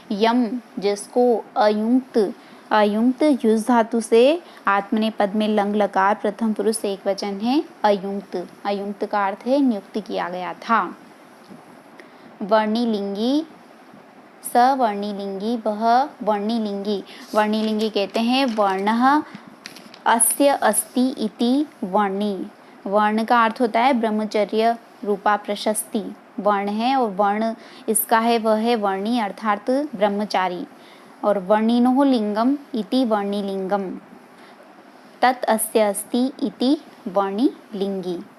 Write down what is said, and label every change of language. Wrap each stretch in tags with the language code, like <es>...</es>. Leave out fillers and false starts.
<hi>यम जिसको, अयुक्त अयुक्त युज धातु से आत्मनेपद में लंग लकार प्रथम पुरुष एक वचन है अयुक्त। अयुक्त का अर्थ है नियुक्त किया गया था। वर्णिलिंगी सवर्णिलिंगी वह वर्णिलिंगी। वर्णिलिंगी कहते हैं</hi> <sa>वर्णः अस्य अस्ति इति वर्णि।</sa> <hi>वर्ण का अर्थ होता है ब्रह्मचर्य रूपा प्रशस्ति। वर्ण है और वर्ण इसका है वह है वर्णि अर्थात ब्रह्मचारी।</hi> <sa>और वर्णिनो लिंगम इति वर्णिलिंगम तत् अस्य अस्ति इति वर्णिलिंगी।</sa>